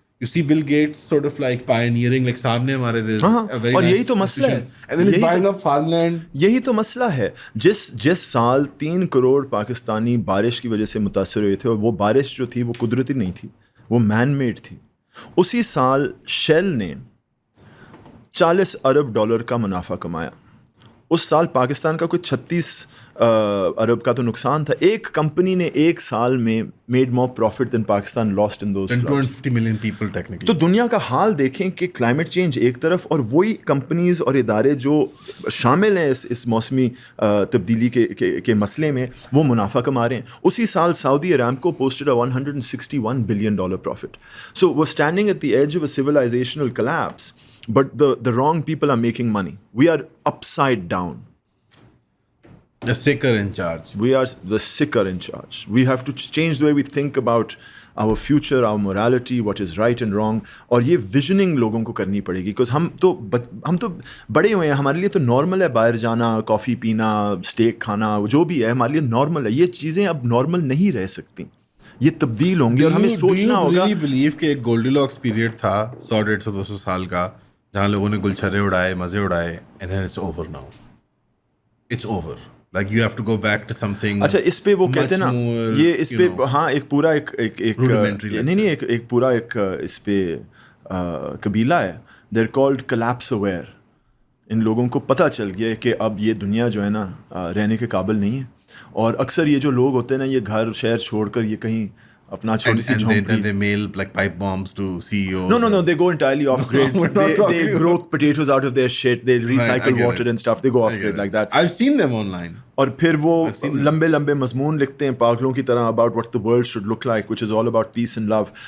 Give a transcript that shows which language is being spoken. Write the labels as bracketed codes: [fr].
[en] You see Bill Gates sort of like pioneering, like [ur] سامنے ہمارے اور یہی تو مسئلہ ہے, [en] and then he's buying up farmland. [ur] یہی تو مسئلہ ہے. جس سال 3 کروڑ پاکستانی بارش کی وجہ سے متاثر ہوئے تھے, اور وہ بارش جو تھی وہ قدرتی نہیں تھی, وہ مین میڈ تھی, اسی سال شیل نے $40 ارب کا منافع کمایا. اس سال پاکستان کا کوئی 36 ارب کا تو نقصان تھا. ایک کمپنی نے ایک سال میں [en] Made more profit than Pakistan last in those 250 million people technically. [ur] تو دنیا کا حال دیکھیں کہ کلائمیٹ چینج ایک طرف, اور وہی کمپنیز اور ادارے جو شامل ہیں اس موسمی تبدیلی کے مسئلے میں, وہ منافع کما رہے ہیں. اسی سال سعودی ارامکو [en] posted a $161 billion profit. So we're standing at the edge of a civilizational collapse, but the wrong people are making money. We are upside down. The sicker in charge. We are the sicker in charge. We have to change the way we think about our future, our morality, what is right and wrong. [ur] اور یہ visioning لوگوں کو کرنی پڑے گی, because ہم تو بڑے ہوئے ہیں, ہمارے لیے تو نارمل ہے باہر جانا, کافی پینا, اسٹیک کھانا, جو بھی ہے ہمارے لیے نارمل ہے. یہ چیزیں اب نارمل نہیں رہ سکتی, یہ تبدیل ہوں گی, اور ہمیں سوچنا ہوگا. [en] Do you believe [ur] کہ ایک گولڈی لاکس پیریڈ تھا 100-150-200 سال کا, جہاں لوگوں نے گلچھرے اڑائے, مزے اڑائے, [en] and then it's over now? it's over. Like you have to go back to something. [ur] اچھا اس پہ وہ کہتے ہیں نا [en] more, [ur] یہ اس پہ ہاں ایک پورا ایک [en] rudimentary, let's [ur] نہیں ایک پورا ایک اس پہ قبیلہ ہے [en] they're called collapse aware. [ur] ان لوگوں کو پتہ چل گیا ہے کہ اب یہ دنیا جو ہے نا رہنے کے قابل نہیں ہے, اور اکثر یہ جو لوگ ہوتے ہیں نا یہ گھر شہر چھوڑ کر یہ کہیں اپنا چھوٹی سی جھونپڑی. [en] And they mail like pipe bombs to CEOs. No, they go entirely off grid. They grow potatoes out of their shit. They recycle water and stuff. They go off grid like that. I've seen them online. [ur] اور پھر وہ لمبے لمبے مضمون لکھتے ہیں پاگلوں کی طرح [en] about what the world should look like, which is all about peace and love.